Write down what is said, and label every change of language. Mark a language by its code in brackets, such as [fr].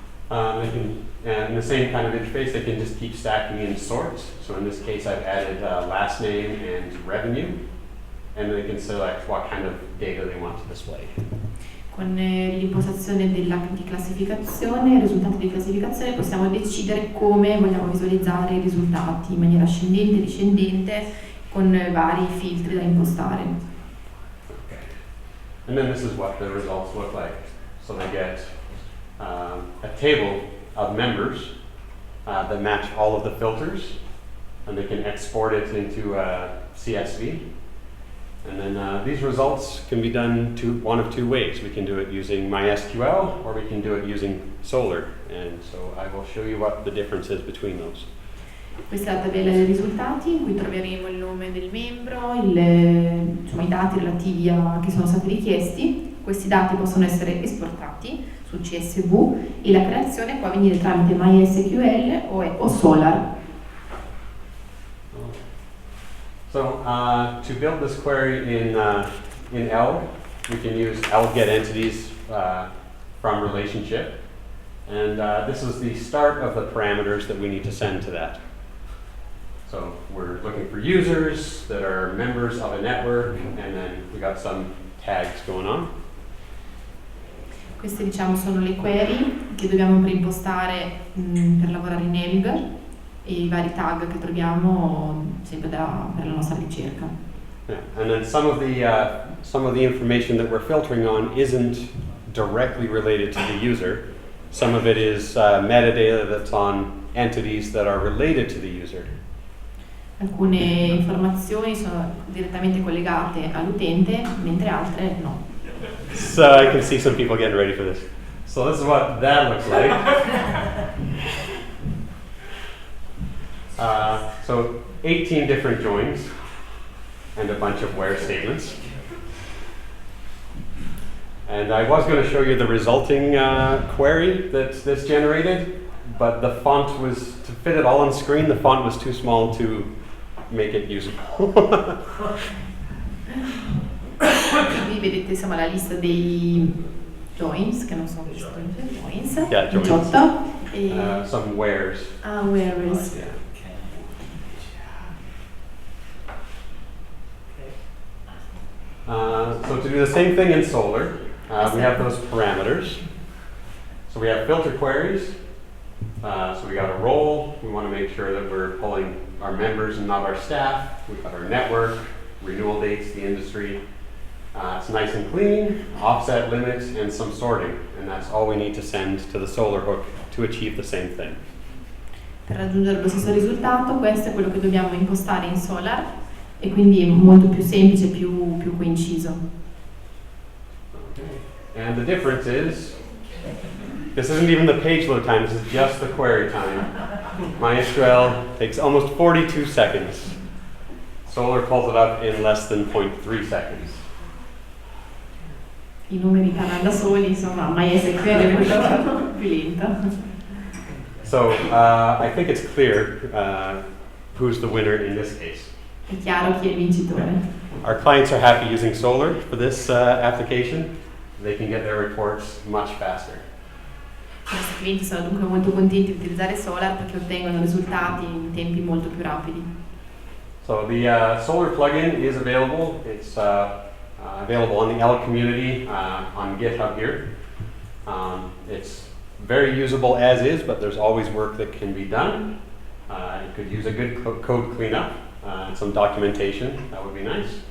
[en] In the same kind of interface, they can just keep stacking in sorts. So in this case, I've added last name and revenue, and they can select what kind of data they want to display. [it] Con l'impostazione di classificazione, i risultati di classificazione, possiamo decidere come vogliamo visualizzare i risultati in maniera ascendente, discendente, con vari filtri da impostare. [en] Okay. And then this is what the results look like. So they get a table of members that match all of the filters, and they can export it into CSV. And then these results can be done one of two ways. We can do it using MySQL, or we can do it using Solar. And so I will show you what the difference is between those. [it] Questa è la tabella dei risultati in cui troveremo il nome del membro, insomma, i dati relativi che sono stati richiesti. Questi dati possono essere esportati su CSV e la creazione può avvenire tramite MySQL o Solar. [en] So to build this query in Elgg, we can use Elgg get entities from relationship, and this is the start of the parameters that we need to send to that. So we're looking for users that are members of a network, and then we got some tags going on. [it] Queste, diciamo, sono le query che dobbiamo preimpostare per lavorare in Elgg. e i vari tag che troviamo sempre per la nostra ricerca. [en] Yeah. And then some of the information that we're filtering on isn't directly related to the user. Some of it is metadata that's on entities that are related to the user. [it] Alcune informazioni sono direttamente collegate all'utente, mentre altre no. [en] So I can see some people getting ready for this. So this is what that looks like. So 18 different joins and a bunch of where statements. And I was going to show you the resulting query that this generated, but the font was, to fit it all on screen, the font was too small to make it usable. [it] Qui vedete insomma la lista dei joins, che non sono questi joins, [en] Yeah, joins. 18. E Some wheres. whereas. Yeah. So to do the same thing in Solar, we have those parameters. So we have filter queries. So we got a role. We want to make sure that we're pulling our members and not our staff. We've got our network, renewal dates, the industry. It's nice and clean, offset limits, and some sorting. And that's all we need to send to the Solar hook to achieve the same thing. [it] Per raggiungere lo stesso risultato, questo è quello che dobbiamo impostare in Solar e quindi è molto più semplice, più coinciso. [en] Okay. And the difference is, this isn't even the page load time, this is just the query time. MySQL takes almost 42 seconds. Solar pulls it up in less than 0.3 seconds. [it] I numeri parlano da soli, insomma, MySQL è molto più lento. [en] So I think it's clear who's the winner in this case. [it] È chiaro chi è il vincitore. [en] Our clients are happy using Solar for this application. They can get their reports much faster. [it] I nostri clienti sono dunque molto contenti di utilizzare Solar perché ottengono risultati in tempi molto più rapidi. [en] So the Solar plugin is available. It's available on the Elgg community on GitHub here. It's very usable as is, but there's always work that can be done. It could use a good code cleanup and some documentation. That would be nice.